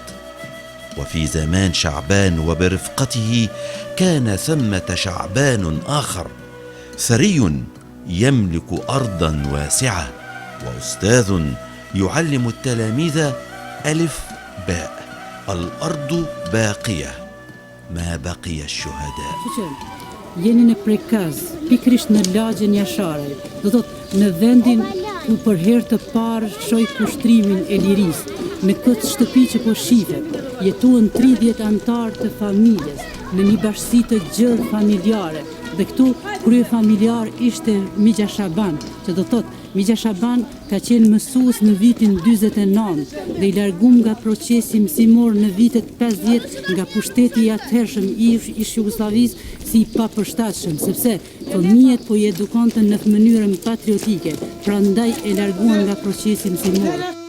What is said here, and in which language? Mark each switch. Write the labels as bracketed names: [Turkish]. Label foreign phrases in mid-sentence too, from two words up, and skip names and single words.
[Arabic] وفي زمان شعبان وبرفقته كان ثمة شعبان آخر، ثري يملك أرضا واسعة، وأستاذ يعلم التلاميذ ألف باء. الأرض باقية ما بقي الشهداء. [Albanian] Jeni në prekaz, pikrisht në lagjën jashare, do thot në vendin ku për herë të parë shoj kushtrimin e lirisë, në këtë shtëpi që po shifet, jetuan 30 antar të familjes, në një bashkësi të gjerë familjare, dhe këtu krye familjar ishte Migja Shaban, që do thot Migja Shaban ka qenë mësues në vitin 49 dhe i largum nga procesi mësimor në vitet 50 nga pushteti i atëhershëm i Jugosllavisë si i papërshtatshëm, sepse fëmijët po i edukonte në mënyrën patriotike, prandaj e larguan nga procesi mësimor.